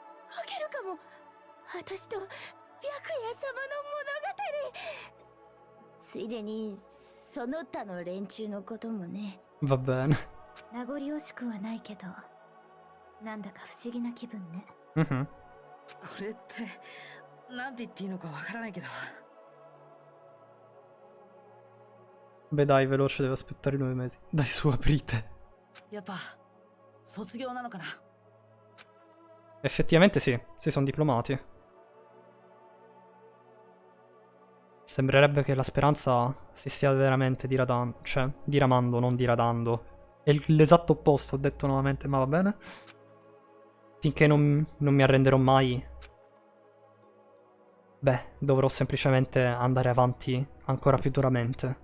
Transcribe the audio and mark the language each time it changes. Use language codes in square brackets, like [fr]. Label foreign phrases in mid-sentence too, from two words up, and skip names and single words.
[ja] かけるかも私と白夜様の物語。ついでにその他の連中のこともね。 [it] Va bene. [ja] 名残惜しくはないけど、なんだか不思議な気分ね。 Mhm. これってなんて言っていいのかわからないけど。 [it] Beh dai, veloce, deve aspettare 9 mesi. Dai su, aprite. [ja] やっぱ卒業なのかな。 [it] Effettivamente sì, si sono diplomati. Sembrerebbe che la speranza si stia veramente diradando, cioè diramando, non diradando. È l'esatto opposto, ho detto nuovamente, ma va bene. Finché non mi arrenderò mai, beh, dovrò semplicemente andare avanti ancora più duramente.